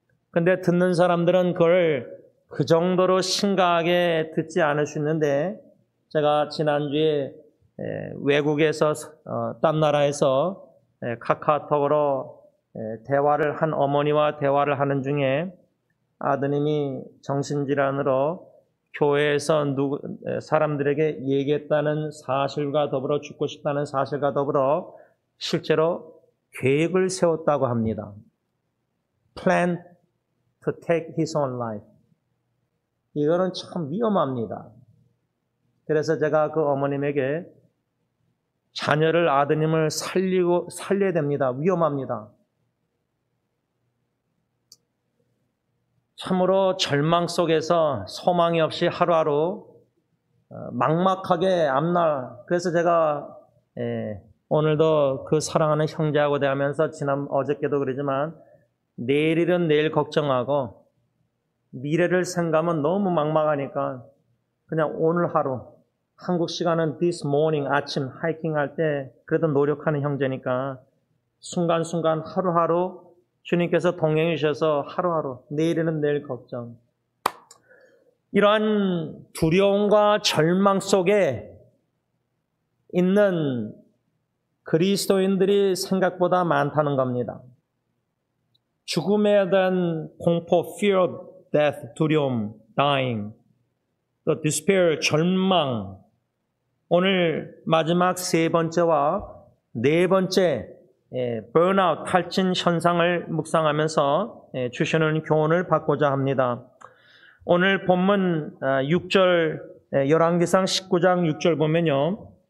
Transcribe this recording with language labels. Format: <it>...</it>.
<ko>근데 듣는 사람들은 그걸 그 정도로 심각하게 듣지 않을 수 있는데 제가 지난주에 외국에서 딴 나라에서 카카오톡으로 대화를 한 어머니와 대화를 하는 중에 아드님이 정신질환으로 교회에서 사람들에게 얘기했다는 사실과 더불어 죽고 싶다는 사실과 더불어 실제로 계획을 세웠다고 합니다.</ko> <en>Plan to take his own life.</en> <ko>이거는 참 위험합니다. 그래서 제가 그 어머님에게 자녀를, 아드님을 살려야 됩니다. 위험합니다. 참으로 절망 속에서 소망이 없이 하루하루 막막하게 앞날. 그래서 제가 오늘도 그 사랑하는 형제하고 대하면서 어저께도 그러지만 내일은 내일 걱정하고 미래를 생각하면 너무 막막하니까 그냥 오늘 하루, 한국 시간은 this morning 아침 하이킹 할 때 그래도 노력하는 형제니까 순간순간 하루하루 주님께서 동행해 주셔서 하루하루 내일은 내일 걱정. 이러한 두려움과 절망 속에 있는 그리스도인들이 생각보다 많다는 겁니다. 죽음에 대한 공포, fear of death, 두려움, dying, the despair, 절망. 오늘 마지막 세 번째와 네 번째 burnout, 탈진 현상을 묵상하면서 주시는 교훈을 받고자 합니다. 오늘 본문 6절, 열왕기상 19장 6절 보면요.</ko>